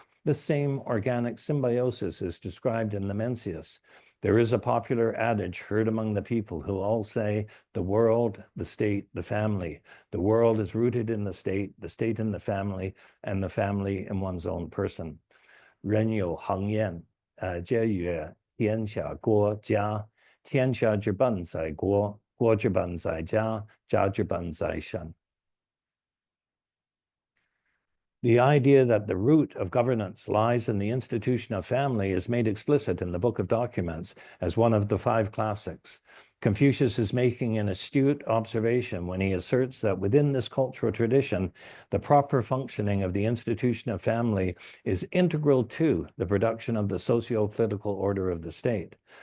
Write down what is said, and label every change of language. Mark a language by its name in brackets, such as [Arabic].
[English] This same organic symbiosis is described in the Mencius. There is a popular adage heard among the people who all say, the world, the state, the family. The world is rooted in the state in the family, and the family in one's own person. [Chinese] 人有恒焉，皆曰天下国家，天下之本在国，国之本在家，家之本在身。 [English] The idea that the root of governance lies in the institution of family is made explicit in the Book of Documents as one of the 5 classics. Confucius is making an astute observation when he asserts that within this cultural tradition, the proper functioning of the institution of family is integral to the production of the socio-political order of the state.